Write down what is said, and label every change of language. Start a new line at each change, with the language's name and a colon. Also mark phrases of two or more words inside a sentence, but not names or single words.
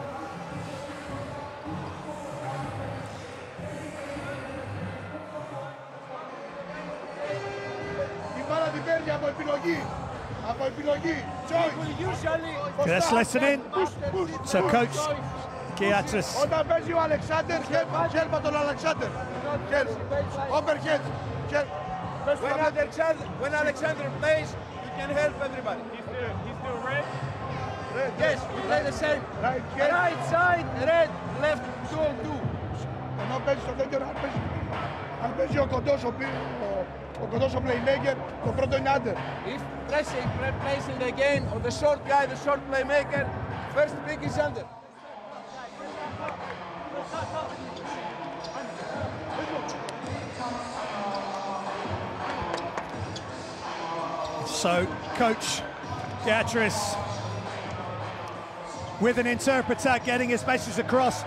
English: Let's listen in. So coach Giatris.
Greek: Όταν παίζει ο Αλεξάνδερ, χέρμα τον Αλεξάνδερ.
English: Overhead. When Alexander plays, you can help everybody. He's doing red? Yes, we play the same. Right side, red, left, 2-2.
Greek: Ενώ παίζει στο δεύτερο, αν παίζει ο κοντός, ο κοντός ο playmaker, το πρώτο είναι under.
English: If pressing plays in the game, or the short guy, the short playmaker, first pick is under. So coach Giatris with an interpreter getting his message across.